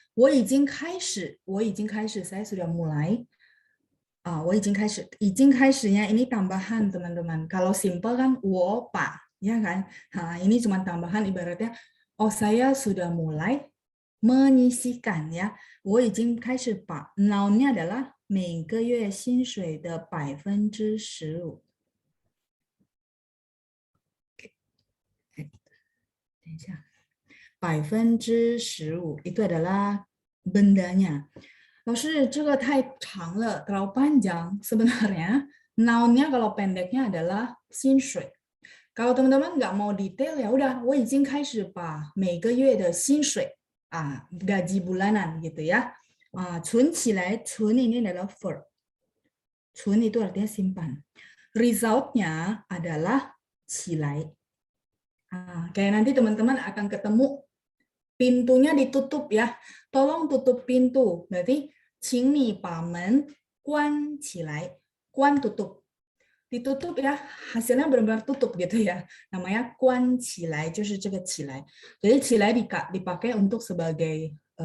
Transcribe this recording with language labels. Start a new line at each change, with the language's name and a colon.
Chinese: 我已经开始, 我已经开始,
Indonesian: saya sudah mulai. 我已经开始, 已经开始nya ini tambahan teman-teman. Kalau simple kan 我把, ya kan? Ini cuma tambahan ibaratnya, oh saya sudah mulai menyisihkan ya. 我已经开始把 noun-nya adalah
Chinese: 每个月薪水的15%。等一下，
Indonesian: 15%itu adalah bendanya.
Chinese: 老师，这个太长了，
Indonesian: terlalu panjang. Sebenarnya noun-nya kalau pendeknya adalah 薪水。 Kalau teman-teman nggak mau detail ya udah,
Chinese: 我已经开始把每个月的薪水
Indonesian: gaji bulanan gitu ya. 存起来，存 ini adalah verb. 存 itu artinya simpan. Result-nya adalah 起来. Kayak nanti teman-teman akan ketemu pintunya ditutup ya. Tolong tutup pintu.
Chinese: Berarti 请你把门关起来.
Indonesian: 关 tutup. Ditutup ya, hasilnya benar-benar tutup gitu ya. Namanya 关起来, 就是这个起来. Jadi 起来dipakai untuk sebagai